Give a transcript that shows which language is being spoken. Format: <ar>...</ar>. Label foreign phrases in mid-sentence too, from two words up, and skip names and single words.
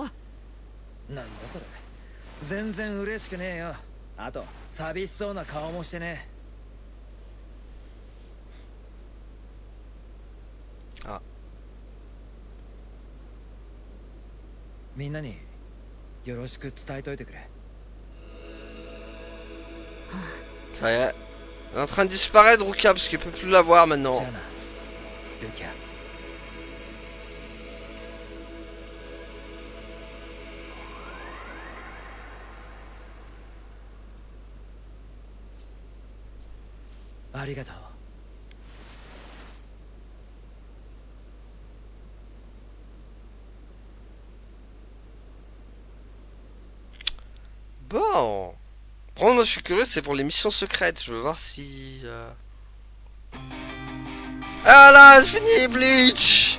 <ja>なんだそれ、全然嬉しくねえよ。あと寂しそうな顔もしてね。あ、みんなによろしく伝えといてくれ。</ja> <fr>Ça y est. Elle est en train de disparaître, Rukia, parce qu'il peut plus la voir maintenant.</fr> <ja>じゃあな、ルキア。ありがとう。</ja> <fr>Bon. Bon, moi je suis curieux, c'est pour les missions secrètes. Je veux voir si... Ah là, c'est fini, Bleach.</fr>